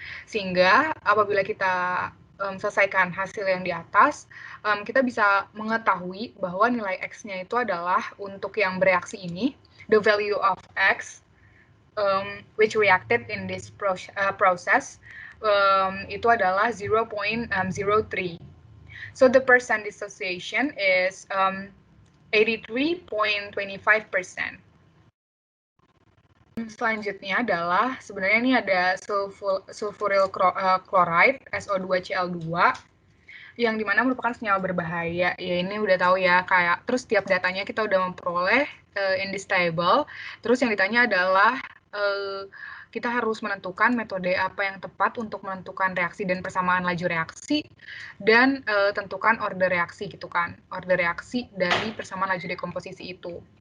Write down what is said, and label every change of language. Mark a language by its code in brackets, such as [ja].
[id] Sehingga apabila kita selesaikan hasil yang di atas, kita bisa mengetahui bahwa nilai X-nya itu adalah untuk yang bereaksi ini, [en] the value of X which reacted in this process [id] itu adalah 0.03. [en] So the percent dissociation is 83.25%. [id] Selanjutnya adalah sebenarnya ini ada sulfuryl chloride SO2Cl2 yang dimana merupakan senyawa berbahaya. Ya ini udah tahu ya, kayak terus tiap datanya kita udah memperoleh [en] in this table. [id] Terus yang ditanya adalah kita harus menentukan metode apa yang tepat untuk menentukan reaksi dan persamaan laju reaksi, dan tentukan order reaksi gitu kan, order reaksi dari persamaan laju dekomposisi itu.